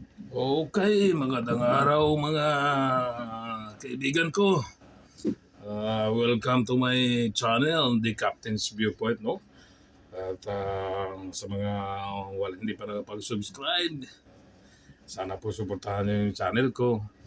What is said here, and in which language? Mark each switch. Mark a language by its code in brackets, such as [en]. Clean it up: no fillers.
[tl] Okay, magandang araw mga kaibigan ko. [en] Welcome to my channel, The Captain's Viewpoint, no? [tl] At sa mga hindi pa nakapag-subscribe, sana po suportahan niyo yung channel ko.